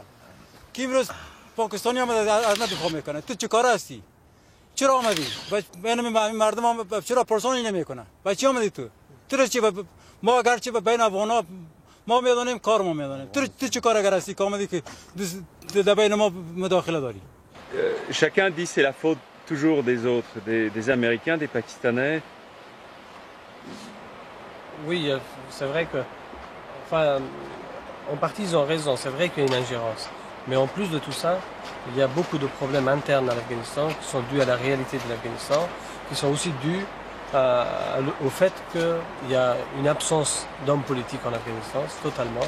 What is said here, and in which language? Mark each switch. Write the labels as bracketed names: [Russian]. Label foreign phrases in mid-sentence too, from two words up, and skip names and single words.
[Persian] کی امروز پاکستانی آمده از ما دفاع میکنه؟ تو چه کار هستی؟ چرا آمدی؟ بین مردم هم چرا پرسانی نمیکنه؟ و چی آمدی تو؟ تو چی ما اگرچه بین افغانا ما میدونیم کار ما میدونیم. تو چه کار اگر هستی که آمدی که در بین ما مداخله داری؟ [French] Chacun dit c'est la faute toujours des autres, des Américains, des Pakistanais. Oui, c'est vrai que, enfin, en partie ils ont raison. C'est vrai qu'il y a une ingérence. Mais en plus de tout ça, il y a beaucoup de problèmes internes à l'Afghanistan qui sont dus à la réalité de l'Afghanistan, qui sont aussi dus au fait qu'il y a une absence d'hommes politiques en Afghanistan, totalement.